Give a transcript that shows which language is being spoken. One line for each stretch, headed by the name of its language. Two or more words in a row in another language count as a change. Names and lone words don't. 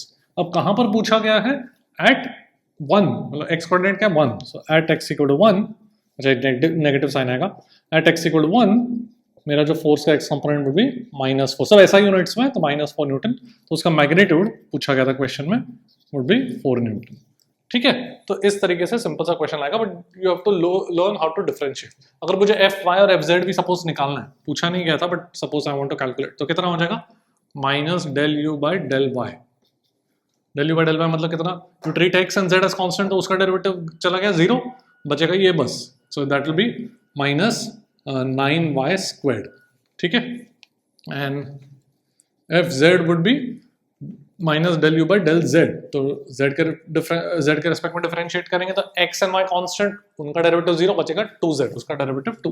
Hindi: अब कहां पर पूछा गया है
English: at 1,
Hindi: मतलब x कोऑर्डिनेट क्या 1,
English: so at x = 1,
Hindi: अच्छा
English: negative sign
Hindi: आएगा,
English: at x = 1
Hindi: मेरा जो फोर्स का
English: x component would be -4,
Hindi: सब ऐसा यूनिट्स में, तो -4 न्यूटन। तो उसका मैग्नीट्यूड पूछा गया था क्वेश्चन में
English: would be 4 newton.
Hindi: ठीक है, तो इस तरीके से सिंपल सा क्वेश्चन आएगा,
English: but you have to learn how to differentiate.
Hindi: अगर मुझे fy और fz भी सपोज निकालना है, पूछा नहीं गया था
English: but suppose I want to calculate,
Hindi: तो कितना हो जाएगा
English: minus del u by del y.
Hindi: del u by del y मतलब कितना,
English: you treat x and z as constant,
Hindi: तो उसका डेरिवेटिव चला गया 0, बचेगा ये बस,
English: so that will be minus 9y².
Hindi: ठीक है,
English: and fz would be minus del u by del z,
Hindi: तो जेड के रेस्पेक्ट में डिफरेंशिएट करेंगे तो
English: x and y constant,
Hindi: उनका डेरिवेटिव 0 बचेगा, 2z उसका डेरिवेटिव 2।